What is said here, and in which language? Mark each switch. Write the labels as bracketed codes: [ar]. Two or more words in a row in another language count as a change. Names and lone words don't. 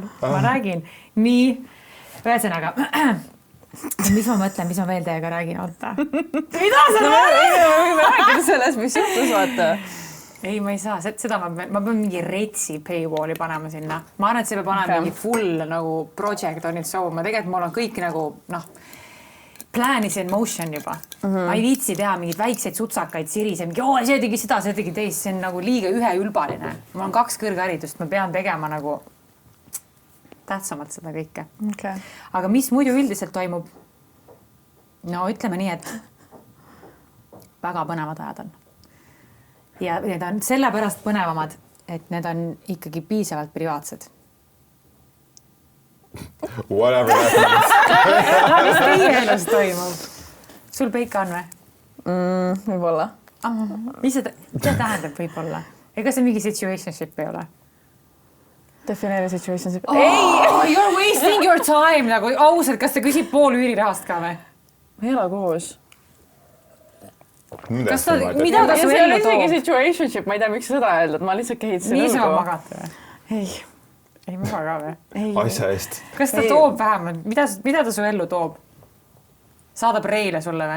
[et] Ma räägin. Nii, ühesõnaga. Mis ma mõtlen, mis ma veel teiega räägin, oota. Mida sa võime rääkida sellest, mis juhtus, vaata. Ei, ma ei saa, seda ma pean mingi retsi paywalli panema sinna. Ma arvan, et see peab panema mingi full nagu [en] project on it so. [et] Ma tegelikult mul on kõik nagu, [en] plan is in motion juba. [et] Ma ei viitsi teha mingid väikseid sutsakaid siris ja mingi, see tegi seda, see tegi teist. See on nagu liiga üheülbaline. Mul on 2 kõrgharidust, ma pean tegema nagu tähtsamalt seda kõike. Okay. Aga mis muidu üldiselt toimub? No ütleme nii, et väga põnevad ajad on. Ja need on sellepärast põnevamad, et need on ikkagi piisavalt privaatsed. [en] Whatever that means. [et] Mis teie elus toimub? Sul peika on või? Võib-olla. Mis see tähendab võib-olla? Ega see mingi situationship ei ole? Defineeri situationship. Ei, [en] you're wasting your time. [et] Nagu ausalt, kas ta küsib pool üürirahast ka või? Me ei ole koos. Kas ta, mida ta su ellu toob? Situationship, ma ei tea, miks seda öeldud. Ma lihtsalt kehitasin nii sa magate või? Ei maga ka või? Asja eest. Kas ta toob vähemalt? Mida ta su ellu toob? Saadab reile sulle või?